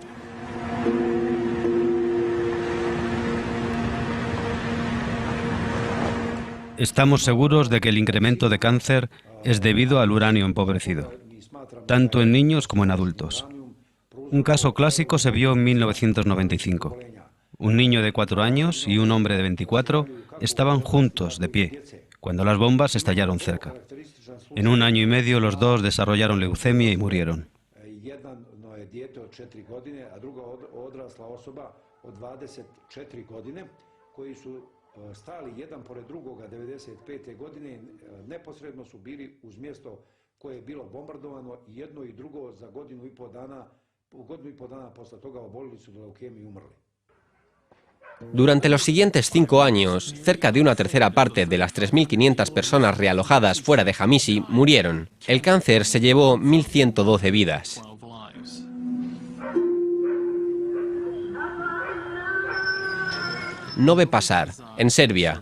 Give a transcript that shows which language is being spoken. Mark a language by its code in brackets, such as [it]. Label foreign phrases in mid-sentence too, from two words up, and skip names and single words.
[es] Estamos seguros de que el incremento de cáncer es debido al uranio empobrecido, tanto en niños como en adultos. Un caso clásico se vio en 1995. Un niño de 4 años y un hombre de 24 estaban juntos, de pie, cuando las bombas estallaron cerca. En 1 año y medio los dos desarrollaron leucemia y murieron. [bs] stali jedan pored drugoga 95. godine, neposredno su bili uz mjesto koje je bilo bombardovano i jedno i drugo za godinu i pol dana posle toga obolili su od leukemije i umrli. [es] Durante los siguientes 5 años, cerca de una tercera parte de las 3.500 personas realojadas fuera de Hamishi murieron. El cáncer se llevó 1.112 vidas. Novi Pazar, en Serbia.